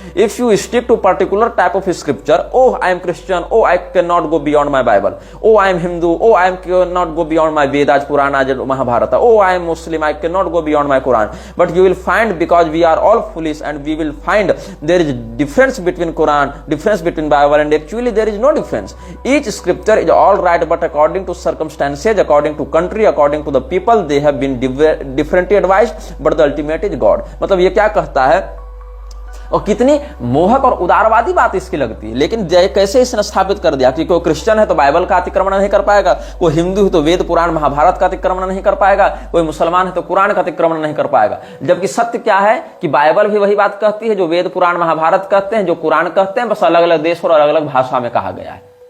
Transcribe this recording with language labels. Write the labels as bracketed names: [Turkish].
[English] If you stick to particular type of scripture, oh I am Christian, oh I can not go beyond my Bible, oh I am Hindu, oh I am can not go beyond my Vedas, Purana, आज Mahabharata, oh I am Muslim, I can not go beyond my Quran, but you will find, because we are all foolish and we will find there is difference between Quran, difference between Bible, and actually there is no difference. Each scripture is all right, but according to circumstances, according to country, according to the people, they have been differently advised, but the ultimate is God। [Hindi] मतलब ये क्या कहता है, और कितनी मोहक और उदारवादी बात इसकी लगती है। लेकिन कैसे इसने स्थापित कर दिया कि कोई क्रिश्चियन है तो बाइबल का अतिक्रमण नहीं कर पाएगा, कोई हिंदू है तो वेद पुराण महाभारत का अतिक्रमण नहीं कर पाएगा, कोई मुसलमान है तो कुरान का अतिक्रमण नहीं कर पाएगा। जबकि सत्य क्या है कि बाइबल भी वही बात कहती है जो वेद पुराण महाभारत कहते हैं, जो कुरान कहते हैं, बस अलग अलग देश और अलग अलग भाषा में कहा गया है।